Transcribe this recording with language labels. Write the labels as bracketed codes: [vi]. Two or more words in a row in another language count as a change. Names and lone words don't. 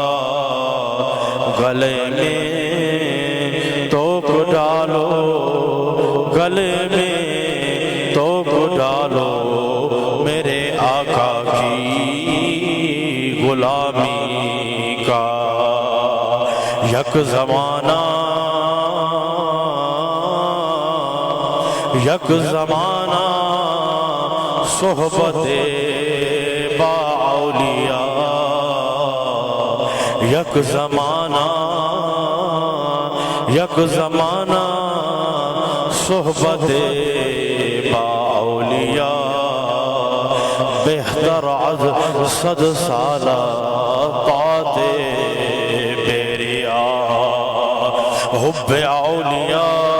[ur] گلے میں توپ ڈالو گلے میں توپ ڈالو میرے آقا کی غلامی کا [fa] یک زمانہ صحبت با اولیاء یک زمانہ صحبت با اولیاء بہتر از 100 سالہ طاعت بیریا حب اولیاء